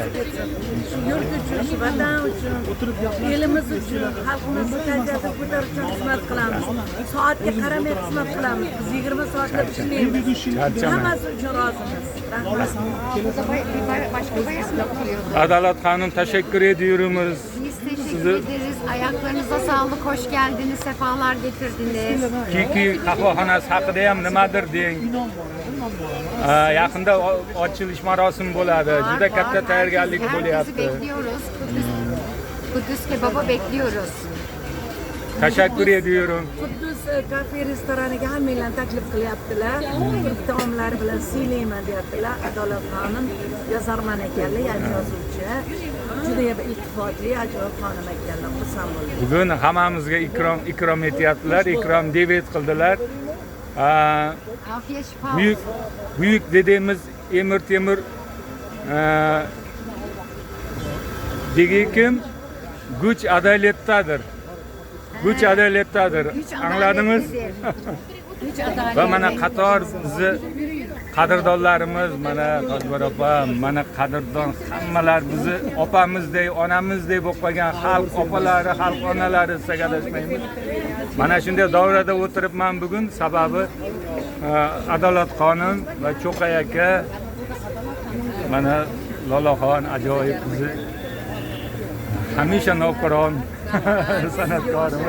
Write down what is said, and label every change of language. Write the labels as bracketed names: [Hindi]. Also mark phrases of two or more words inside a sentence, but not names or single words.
[Uzbek] shu yurt uchun, shu vatan uchun, elimiz uchun, xalqimizni kayfiyatini ko'tarish uchun xizmat qilamiz. Soatga qaramay xizmat qilamiz. Biz 20 soatlab ishlaymiz. Hammasi uchun rozimiz. [Turkish] Adalat Hanım, teşekkür ediyoruz. Biz teşekkür ederiz. Ayaklarınıza sağlık. Hoş geldiniz. Sefalar getirdiniz. [Uzbek] Kiki qahvaxonasi haqida ham nimadir deng. Yaqinda ochilish marosimi bo'ladi. Juda katta tayyorgarlik [Turkish] Herkesi [Uzbek] bo'lyapti. [Turkish] bekliyoruz. Kudüs kebaba bekliyoruz. Teşekkür ediyorum. [Uzbek] Quddus kafe restoraniga hammanglarni taklif qilyaptilar. Turk taomlari bilan siylayman deyaptilar. Adolat xonim yozarman ekanlar, yangi yozuvchi. Juda ham iltifotli, ajoyib xonim ekanlar. Xursand bo'ldim. Bugun hammamizga ikrom etyaptilar, ikrom davet qildilar. [Turkish] Afiyet şifa. Büyük dediğimiz Emir Temur degi kim? Güç adaletdadir. Güç adaletdadir. Anladınız? Güç adaletlidir. [Uzbek] Va mana qator bizni qadrdonlarimiz, mana Toshbar opa, mana qadrdon hammalar bizni opamizdek, onamizdek bo'lib qolgan xalq opalari, xalq onalari sizga adashmaymiz. Mana shunday davrada o'tiribman bugun, sababi Adolat xonim va Cho'qay aka, mana Lolaxon ajoyib bizni hamisha navqiron san'atkorimiz.